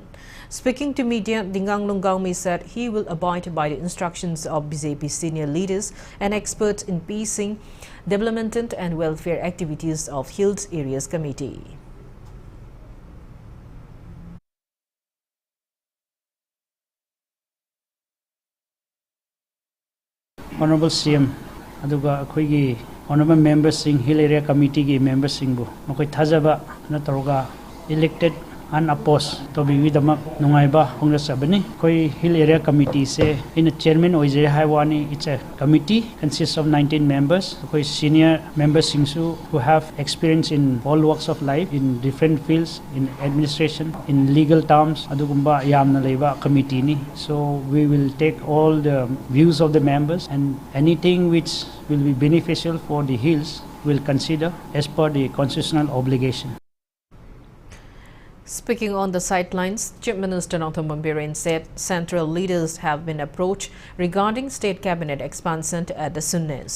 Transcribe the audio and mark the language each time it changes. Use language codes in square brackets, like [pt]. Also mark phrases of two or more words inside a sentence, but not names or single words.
[en] Speaking to media, Dingang Lungaumei said he will abide by the instructions of BJP senior leaders and experts in peacing, development and welfare activities of Hills Areas Committee. Honorable CM, [mni] aduga akoigi [en] honorable members [mni] sing Hill Area Committee gi members sing bu makoi thajaba na taruga [en] elected unopposed to be with the [mni] nungaiba hongra sabani koi Hill Area Committee se in a chairman oije haiwani. [en] It's a committee consists of 19 members koi senior members singsu who have experience in all walks of life in different fields in administration in legal terms [mni] adugumba yamna leiba committee ni. [en] So we will take all the views of the members and anything which will be beneficial for the hills will consider as per the constitutional obligation. Speaking on the sidelines, Chief Minister Dr. Mambiren said central leaders have been approached regarding state cabinet expansion at the Sunnis.